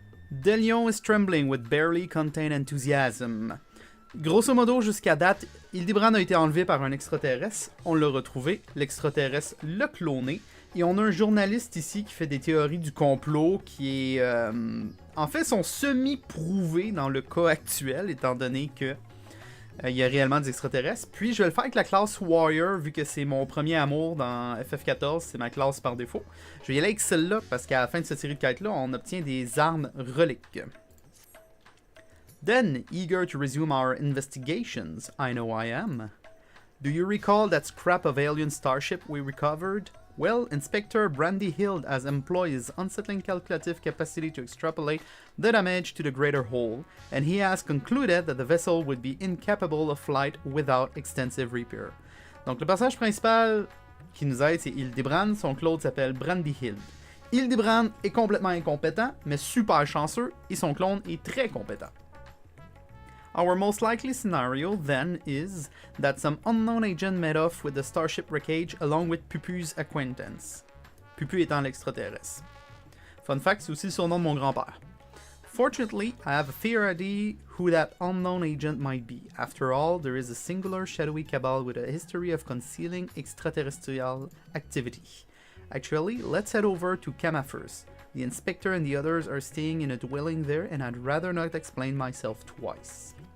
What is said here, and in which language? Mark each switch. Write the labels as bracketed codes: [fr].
[en] Delion is trembling with barely contained enthusiasm. [fr] Grosso modo, jusqu'à date, Hildibrand a été enlevé par un extraterrestre. On l'a retrouvé. L'extraterrestre l'a cloné. Et on a un journaliste ici qui fait des théories du complot qui est... en fait, sont semi-prouvées dans le cas actuel, étant donné que il y a réellement des extraterrestres. Puis je vais le faire avec la classe Warrior, vu que c'est mon premier amour dans FF14, c'est ma classe par défaut. Je vais y aller avec celle-là, parce qu'à la fin de cette série de quêtes-là, on obtient des armes reliques. [en] Then, eager to resume our investigations, I know I am. Do you recall that scrap of alien starship we recovered? Well, Inspector Brandy Hild has employed his unsettling calculative capacity to extrapolate the damage to the greater whole, and he has concluded that the vessel would be incapable of flight without extensive repair. [fr] Donc le personnage principal qui nous aide, c'est Hildibrand, son clone s'appelle Brandy Hild. Hildibrand est complètement incompétent, mais super chanceux, et son clone est très compétent. [en] Our most likely scenario, then, is that some unknown agent made off with the starship wreckage along with Pupu's acquaintance. [fr] Pupu étant l'extraterrestre. Fun fact, c'est aussi le surnom de mon grand-père. [en] Fortunately, I have a fair idea who that unknown agent might be. After all, there is a singular shadowy cabal with a history of concealing extraterrestrial activity. Actually, let's head over to Kama first. The inspector and the others are staying in a dwelling there, and I'd rather not explain myself twice.